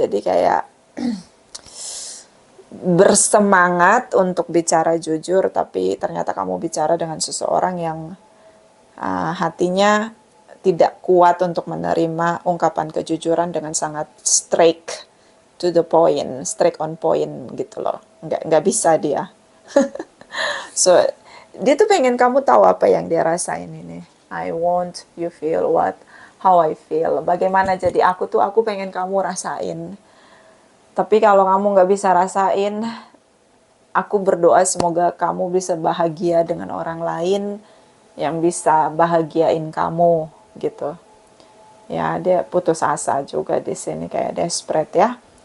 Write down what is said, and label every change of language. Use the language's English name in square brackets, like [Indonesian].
[Indonesian] Jadi kayak bersemangat untuk bicara jujur, tapi ternyata kamu bicara dengan seseorang yang hatinya tidak kuat untuk menerima ungkapan kejujuran dengan sangat [English] straight to the point, straight on point [Indonesian] gitu loh. Nggak bisa dia. So, dia tuh pengen kamu tahu apa yang dia rasain ini. [English] I want you feel how I feel. [Indonesian] Bagaimana jadi aku pengen kamu rasain. Tapi kalau kamu nggak bisa rasain, aku berdoa semoga kamu bisa bahagia dengan orang lain yang bisa bahagiain kamu gitu. Ya, dia putus asa juga di sini kayak desperate ya.